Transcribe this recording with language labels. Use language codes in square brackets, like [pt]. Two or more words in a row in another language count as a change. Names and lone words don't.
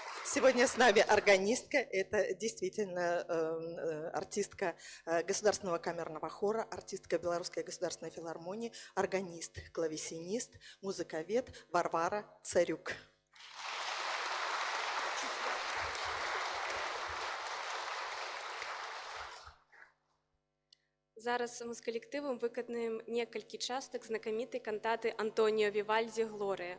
[ru] Сегодня с нами органистка, это действительно артистка Государственного камерного хора, артистка Белорусской государственной филармонии, органист, клавесинист, музыковед Варвара Царюк. [be] Зараз мы з калектывам выканаем некалькі частак знакамітай кантаты Антоніо Вівальдзі «Глорыя».